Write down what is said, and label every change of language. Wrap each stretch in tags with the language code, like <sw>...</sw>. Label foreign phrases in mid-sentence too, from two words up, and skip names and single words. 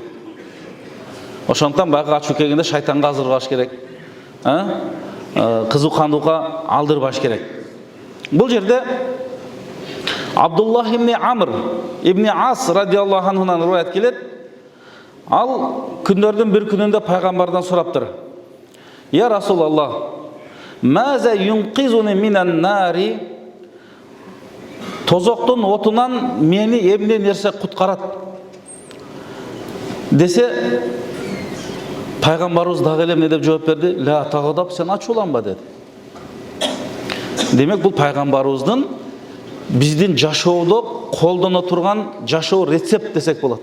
<ky>Ошондон баягы ачуу келгенде шайтанга азырбаш керек. Кызыккандыкка алдырбаш керек. Бул жерде Абдуллах ибн Амр ибн Ас радиаллаху анхунан риваят келет. Ал күндөрдүн бир күнүндө пайгамбардан сураптыр.</ky> <ar>يا رسول الله ماذا ينقذني من النار,</ar> <ky>тозоктун отунан мени эмне нерсе куткарат десе, пайгамбарыбыз дагы эле эмне деп жооп берди?</ky> <ar>لا تغضب,</ar> <ky>сен ачууланба деди. Демек бул пайгамбарыбыздын биздин жашоодо колдоно турган жашоо рецепт десек болот.</ky>